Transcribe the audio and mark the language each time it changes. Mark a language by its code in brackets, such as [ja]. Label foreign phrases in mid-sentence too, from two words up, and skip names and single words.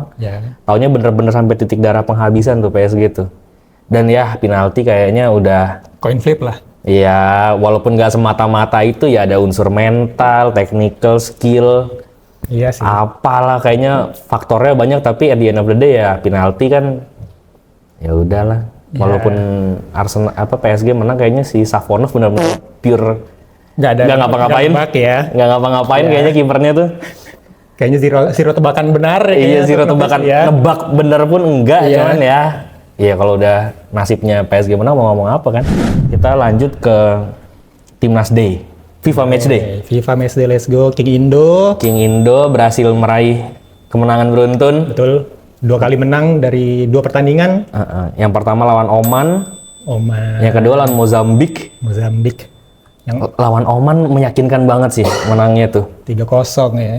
[id] Ya. Taunya bener-bener sampai titik darah penghabisan tuh PSG tuh. Dan ya penalti kayaknya udah [en] Coin flip lah. [id] ya, walaupun nggak semata-mata itu ya ada unsur [en] mental, technical, skill. [id] Iya sih. Apalah, kayaknya faktornya banyak, tapi [en] at the end of the day [id] ya penalti kan ya udahlah. Walaupun Arsenal PSG menang, kayaknya si Savonov benar-benar pure nggak ngapa-ngapain. Nggak ngapa-ngapain kayaknya kipernya tuh. Kayaknya [en] zero tebakan [id] benar. Iya, [en] zero tebakan. [id] Nebak bener pun enggak, cuman ya. Iya, kalau udah nasibnya PSG menang mau ngomong apa kan. Kita lanjut ke [en] Timnas Day. FIFA Match Day. FIFA Match Day, let's go. King Indo [id] berhasil meraih kemenangan beruntun. Betul. 2 kali menang dari 2 pertandingan. Yang pertama lawan Oman. Yang kedua lawan Mozambik. Yang lawan Oman meyakinkan banget sih menangnya tuh. 3-0 ya.